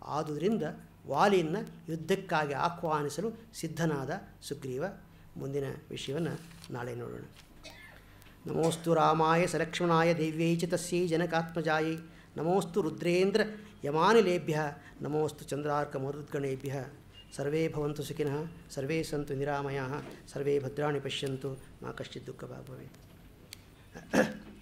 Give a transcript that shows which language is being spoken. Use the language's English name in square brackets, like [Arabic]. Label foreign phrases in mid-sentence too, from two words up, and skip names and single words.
[Kannada] ಆದುದರಿಂದ ವಾಲಿಯನ್ನು ಯುದ್ಧಕ್ಕಾಗಿ ಆಹ್ವಾನಿಸಲು ಸಿದ್ಧನಾದ ಸುಗ್ರೀವ. ಮುಂದಿನ ವಿಷಯವನ್ನು ನಾಳೆ ನೋಡೋಣ. [Sanskrit] ನಮೋಸ್ತು ರಾಮಾಯ ಸಲಕ್ಷ್ಮಣಾಯ ದೇವ್ಯೈ ಚ ತಸ್ಯೈ ಜನಕಾತ್ಮಜಾಯೈ ನಮೋಸ್ತು ರುದ್ರೇಂದ್ರ ಯಮಾನಿಲೇಭ್ಯ ನಮೋಸ್ತು ಚಂದ್ರಾರ್ಕ ಮರುದ್ಗಣೇಭ್ಯ. ಸರ್ವೇ ಭವಂತು ಸುಖಿನಃ, ಸರ್ವೇ ಸಂತು ನಿರಾಮಯಾಃ, ಸರ್ವೇ ಭದ್ರಾಣಿ ಪಶ್ಯಂತು, ಮಾ ಕಶ್ಚಿತ್ ದುಃಖ ಭಾಗ್ ಭವೇತ್.